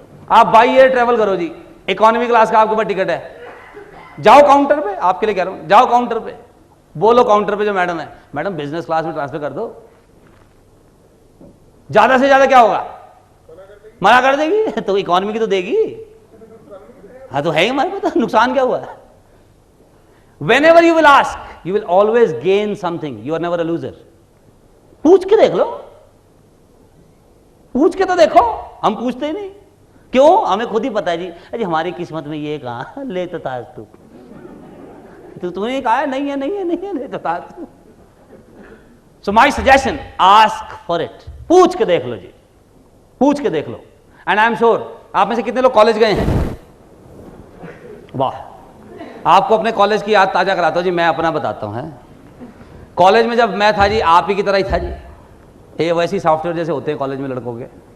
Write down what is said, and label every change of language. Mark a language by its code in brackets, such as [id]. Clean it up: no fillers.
[hi] आप by air travel करो जी, economy class का आपके पास टिकट है, जाओ काउंटर पे, आपके लिए कह रहा हूं, जाओ काउंटर पे, बोलो काउंटर पे जो मैडम है, मैडम बिजनेस क्लास में ट्रांसफर कर दो। ज्यादा से ज्यादा क्या होगा? मना कर देगी तो इकोनॉमी की तो देगी। हाँ तो है ही हमारे पास, नुकसान क्या हुआ? [en] Whenever you will ask, you will always gain something. You are never a loser. [hi] पूछ के देख लो, पूछ के तो देखो। हम पूछते ही नहीं, क्यों? हमें खुद ही पता है जी, अरे हमारी किस्मत में ये कहा, ले तो था तू, तूने कहा नहीं है, नहीं है, नहीं है, ले तो था तू। [en] So my suggestion, ask for it. [hi] पूछ के देख लो जी, पूछ के देख लो। [en] And I am sure, [hi] आप में से कितने लोग कॉलेज गए हैं? वाह, आपको अपने कॉलेज की याद ताजा कराता हूँ जी। मैं अपना बताता हूँ। कॉलेज में जब मैं था जी, आप ही की तरह ही था जी, ये वैसे सॉफ्टवेयर जैसे होते हैं कॉलेज में लड़कों के।